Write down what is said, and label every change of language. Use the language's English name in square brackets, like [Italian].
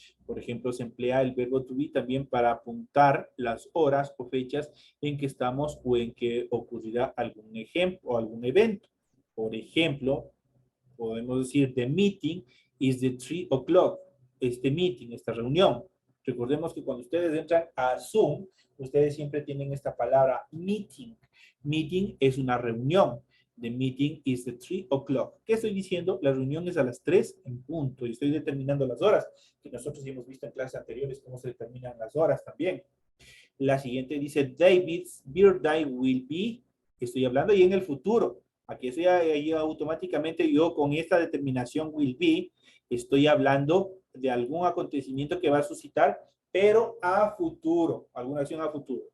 [Spanish] Por ejemplo, se emplea el verbo to be también para apuntar las horas o fechas en que estamos o en que ocurrirá algún ejemplo o algún evento. Por ejemplo, podemos decir, [English] the meeting is the 3 o'clock. [Spanish] Este meeting, esta reunión. Recordemos que cuando ustedes entran a Zoom, ustedes siempre tienen esta palabra meeting. Meeting es una reunión. [English] The meeting is the 3 o'clock. [Spanish] ¿Qué estoy diciendo? La reunión es a las 3 en punto. Y estoy determinando las horas, que nosotros hemos visto en clases anteriores cómo se determinan las horas también. La siguiente dice, [English] David's birthday will be. [Spanish] Estoy hablando y en el futuro. Aquí estoy ahí automáticamente yo con esta determinación will be, estoy hablando de algún acontecimiento que va a suscitar, pero a futuro, alguna acción a futuro.